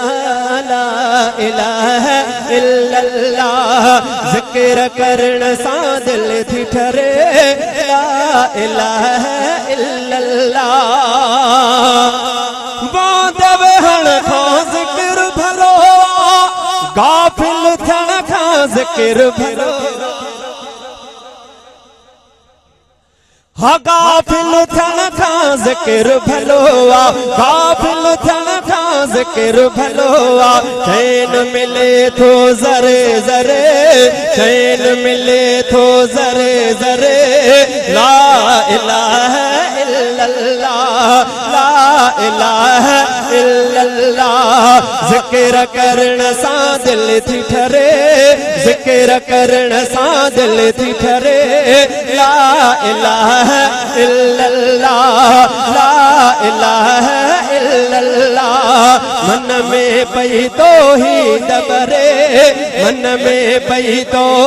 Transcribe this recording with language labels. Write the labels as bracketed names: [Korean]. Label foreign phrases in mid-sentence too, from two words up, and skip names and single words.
[Arabic] لا إله إلا الله. [Sindhi] जिक्र करण सां दिल थी ठरे [Arabic] لا إله إلا الله. [Sindhi] बांध वेहण खां ज़िक्र भलो, गाफिल थियण खां ज़िक्र भलो। हाँ गाफिल थियण खां ज़िक्र भलो आ, गाफिल थियण खां ज़िक्र भलो आ। चैन मिले थो ज़रे ज़रे, चैन मिले थो ज़रे ज़रे [Arabic] لا إله إلا الله. لا إله إلا الله. [Sindhi] जिक्र करण सां दिल थी ठरे, जिक्र करण सां दिल थी ठरे [Arabic] لا إله إلا الله. لا إله إلا الله. [Sindhi] मन में पई तौहीद बरे, मन में पई तौहीद